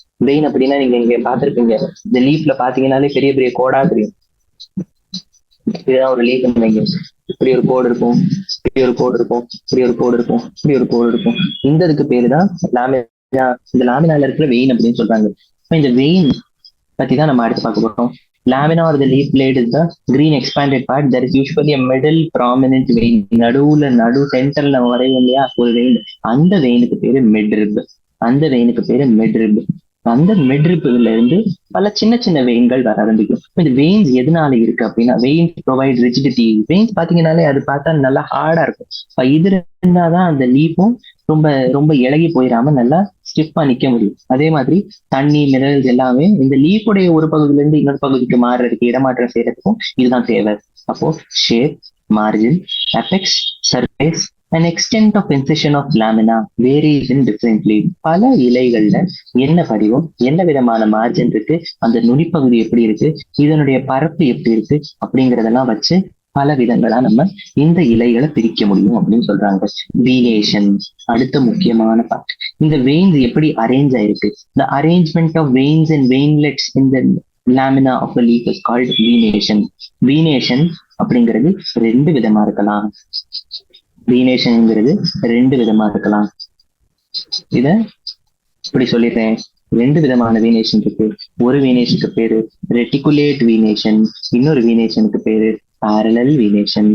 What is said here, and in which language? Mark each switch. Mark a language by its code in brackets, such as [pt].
[ta] Vein அப்படின்னா நீங்க இங்க பாத்திருப்பீங்க, இந்த லீஃப்ல பாத்தீங்கன்னாலே பெரிய பெரிய கோடா தெரியும். இதுதான் ஒரு லீஃப். இப்படி ஒரு கோடு இருக்கும், இப்படி ஒரு கோடு இருக்கும், இப்படி ஒரு கோடு இருக்கும், இப்படி ஒரு கோடு இருக்கும். இந்த இதுக்கு பேருதான் லாமினா. இந்த லாமினால இருக்கிற வெயின் அப்படின்னு சொல்றாங்க. இப்ப இந்த வெயின் பத்தி தான் நம்ம அடுத்து பார்க்க போறோம். [en] Lamina or the leaf blade is the green expanded part. There is usually a middle prominent vein. [ta] நடு சென்டர்ல வரையும் இல்லையா ஒரு வெயின், அந்த வெயினுக்கு பேரு மிட்ரிப். அந்த வெயினுக்கு பேரு மிட்ரிப். அந்த மிட்ரிப்ல இருந்து பல சின்ன சின்ன வெயின்கள் வர ஆரம்பிக்கும். இந்த வெயின்ஸ் எதனால இருக்கு அப்படின்னா, [en] Veins provide rigidity. [ta] வெயின்ஸ் பாத்தீங்கன்னாலே அது பார்த்தா நல்லா ஹார்டா இருக்கும். இது இருந்தாதான் அந்த லீஃபும் ரொம்ப ரொம்ப இலகி போயிடாம நல்லா ஸ்டிஃபா நிக்க முடியும். அதே மாதிரி தண்ணி, மினரல்ஸ் எல்லாமே இந்த லீஃபுடைய ஒரு பகுதியில இருந்து இன்னொரு பகுதிக்கு மாறுறதுக்கு, இடமாற்றம் செய்யறதுக்கும் இதுதான் தேவை. அப்போ [en] Shape, margin, apex, surface and extent of incision of lamina varies in differently. [ta] பல இலைகள்ல என்ன வடிவம், என்ன விதமான மார்ஜின் இருக்கு, அந்த நுனிப்பகுதி எப்படி இருக்கு, இதனுடைய பரப்பு எப்படி இருக்கு அப்படிங்கறதெல்லாம் வச்சு பல விதங்களா நம்ம இந்த இலைகளை பிரிக்க முடியும் அப்படின்னு சொல்றாங்க. வீனேஷன் அடுத்த முக்கியமான பார்ட். இந்த வெயின்ஸ் எப்படி அரேஞ்ச் ஆயிருக்கு? [en] The arrangement of veins and veinlets in the lamina of the leaf is called venation. [ta] Venation அப்படிங்கிறது ரெண்டு விதமா இருக்கலாம். வீனேஷன்ங்கிறது ரெண்டு விதமா இருக்கலாம். இத இப்படி சொல்லிட்டேன், ரெண்டு விதமான வீனேஷன் இருக்கு. ஒரு வீனேஷனுக்கு பேரு ரெட்டிகுலேட் வீனேஷன், இன்னொரு வீனேஷனுக்கு பேரு பேரலல் வீனேஷன்.